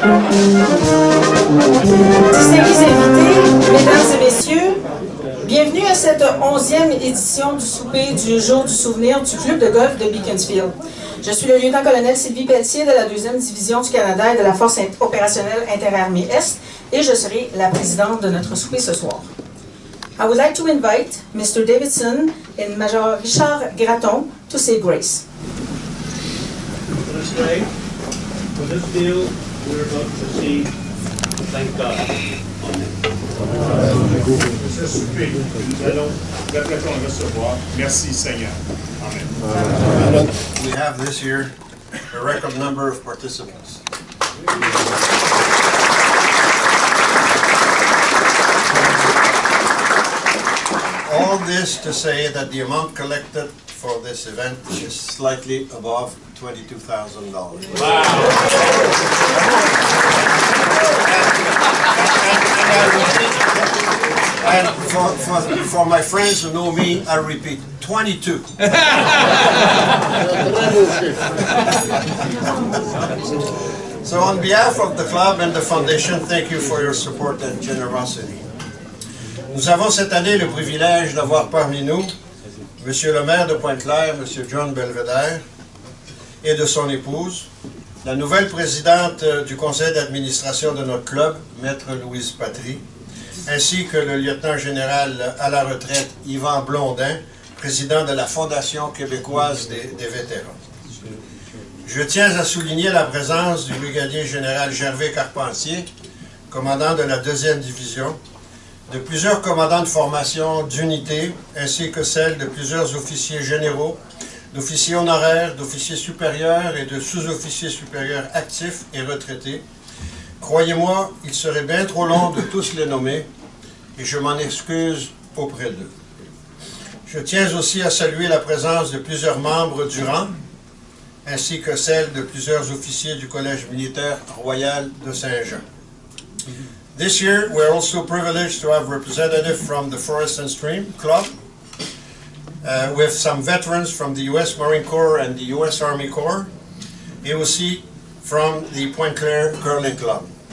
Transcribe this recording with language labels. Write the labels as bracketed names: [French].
[French] Distingués invités, mesdames et messieurs, bienvenue à cette 11e édition du souper du jour du souvenir du club de golf de Beaconsfield. Je suis le lieutenant-colonel Sylvie Pelletier de la 2e division du Canada et de la force opérationnelle interarmée Est et je serai la présidente de notre souper ce soir. [English] I would like to invite Mr. Davidson and Major Richard Gratton to say grace. Let us pray for this deal we're about to see. Thank God. [French] Ce souper, nous allons recevoir. Merci Seigneur. Amen. [English] We have this year a record number of participants. All this to say that the amount collected for this event is slightly above $22,000. And for my friends who know me, I repeat, 22. So on behalf of the club and the foundation, thank you for your support and generosity. [French] Nous avons cette année le privilège d'avoir parmi nous Monsieur le maire de Pointe-Claire, Monsieur John Belvedere, et de son épouse, la nouvelle présidente du conseil d'administration de notre club, Maître Louise Patry, ainsi que le lieutenant général à la retraite Yvan Blondin, président de la Fondation québécoise des vétérans. Je tiens à souligner la présence du brigadier général Gervais Carpentier, commandant de la 2e division, de plusieurs commandants de formation d'unités, ainsi que celle de plusieurs officiers généraux, d'officiers honoraires, d'officiers supérieurs et de sous-officiers supérieurs actifs et retraités. Croyez-moi, il serait bien trop long de tous les nommer, et je m'en excuse auprès d'eux. Je tiens aussi à saluer la présence de plusieurs membres du rang, ainsi que celle de plusieurs officiers du Collège militaire royal de Saint-Jean. [English] This year, we're also privileged to have representatives from the Forest and Stream Club, with some veterans from the U.S. Marine Corps and the U.S. Army Corps, [French] et aussi [English] from the Pointe-Claire Curling Club.